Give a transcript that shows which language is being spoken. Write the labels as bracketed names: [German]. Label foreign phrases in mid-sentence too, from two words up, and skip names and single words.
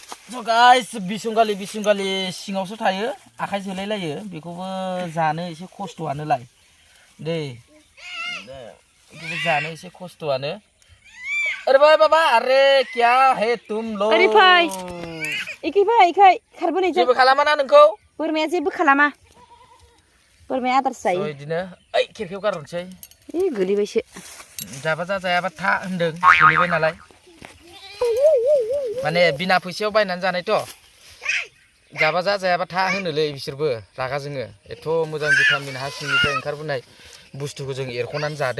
[English] So guys, [Bodo] बिसुंगालि सिङावसो थायो आखाइ जोलायलायो बेखौबो जानो एसे खस्थ'आनोलाय दे बेखौबो जानो एसे खस्थ'आनो [Hindi] अरे भाई बाबा अरे क्या है तुम लोग अरे भाई [Bodo] इखै फै इखै खारबोनाय जेबो खालामा ना नोंखौ बोरमाया जेबो खालामा बोरमाया आदार जायो बिदिनो ओइ खिरखियाव गारहरनोसै गोलैबायसो जाबा जायाबा था होनदों गोलैबाय नालाय माने बिना फैसायाव बायनानै जानायथ' जाबा जायाबा था होनोलै बिसोरबो रागा जोङो एथ' मोजां भिटामिन हा सिंनिफ्राय ओंखारबोनाय बुस्थुखौ जों एरख'नानै जादों